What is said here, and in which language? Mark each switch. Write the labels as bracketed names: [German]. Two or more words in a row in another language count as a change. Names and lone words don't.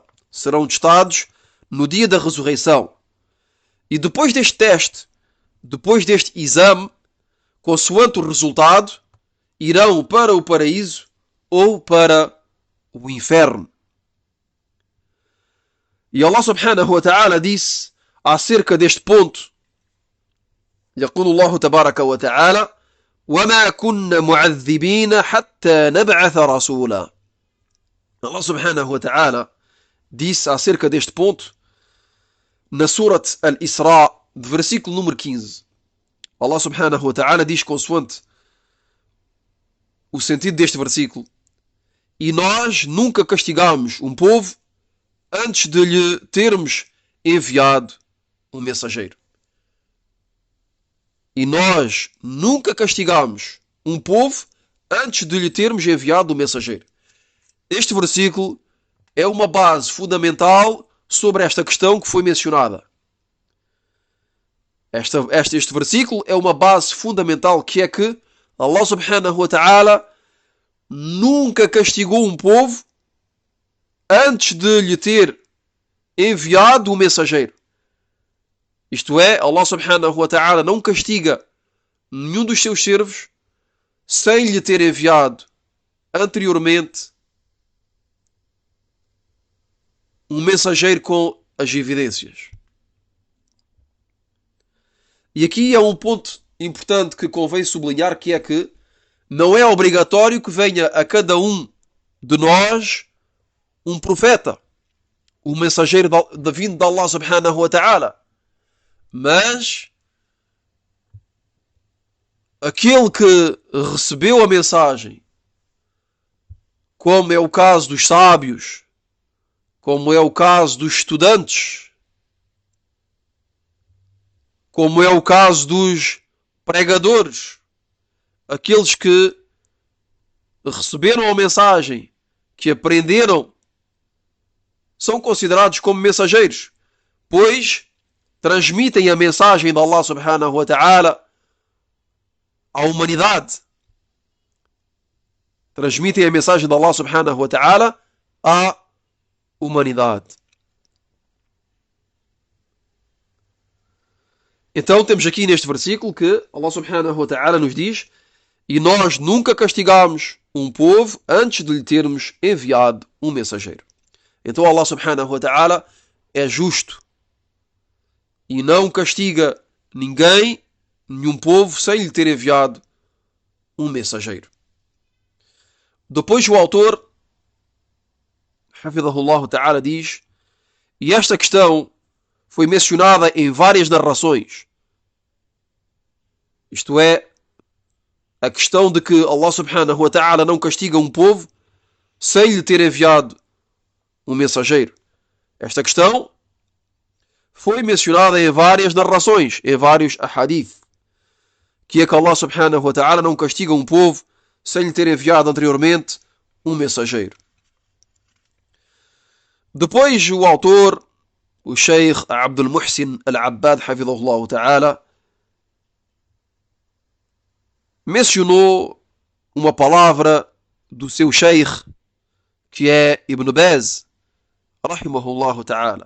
[Portuguese] Serão testados no dia da ressurreição. E depois deste teste, depois deste exame, consoante o resultado, irão para o paraíso ou para o inferno. E [Arabic] الله سبحانه وتعالى [Portuguese] disse acerca deste ponto: [Arabic] يقول الله تبارك وتعالى وما كنا معذبين حتى نبعث رسولا. الله سبحانه وتعالى [Portuguese] disse acerca deste ponto na Surat Al-Isra, de versículo número 15. [Arabic] الله سبحانه وتعالى [Portuguese] diz consoante o sentido deste versículo: e nós nunca castigamos um povo antes de lhe termos enviado um mensageiro. E nós nunca castigamos um povo antes de lhe termos enviado um mensageiro. Este versículo é uma base fundamental sobre esta questão que foi mencionada. Este versículo é uma base fundamental, que é que [Arabic] الله سبحانه وتعالى [Portuguese] nunca castigou um povo antes de lhe ter enviado um mensageiro. Isto é, [Arabic] الله سبحانه وتعالى [Portuguese] não castiga nenhum dos seus servos sem lhe ter enviado anteriormente um mensageiro com as evidências. E aqui é um ponto importante que convém sublinhar, que é que não é obrigatório que venha a cada um de nós um profeta, um mensageiro vindo de [Arabic] الله سبحانه وتعالى. [Portuguese] Mas aquele que recebeu a mensagem, como é o caso dos sábios, como é o caso dos estudantes, como é o caso dos pregadores, aqueles que receberam a mensagem, que aprenderam, são considerados como mensageiros, pois transmitem a mensagem de [Arabic] الله سبحانه وتعالى [Portuguese] à humanidade. Transmitem a mensagem de [Arabic] الله سبحانه وتعالى [Portuguese] à humanidade. Então temos aqui neste versículo que [Arabic] الله سبحانه وتعالى [Portuguese] nos diz: e nós nunca castigamos um povo antes de lhe termos enviado um mensageiro. Então [Arabic] الله سبحانه وتعالى [Portuguese] é justo e não castiga ninguém, nenhum povo, sem lhe ter enviado um mensageiro. Depois o autor, [Arabic] حفظه الله تعالى, [Portuguese] diz: e esta questão foi mencionada em várias narrações. Isto é, a questão de que [Arabic] الله سبحانه وتعالى [Portuguese] não castiga um povo sem lhe ter enviado um mensageiro. Esta questão foi mencionada em várias narrações, em vários ahadith, que é que [Arabic] الله سبحانه وتعالى [Portuguese] não castiga um povo sem lhe ter enviado anteriormente um mensageiro. Depois o autor, o Sheikh Abdul Muhsin Al-Abbad, [Arabic] حفظه الله تعالى, [Portuguese] mencionou uma palavra do seu Sheikh, que é Ibn Baz, [Arabic] رحمه الله تعالى.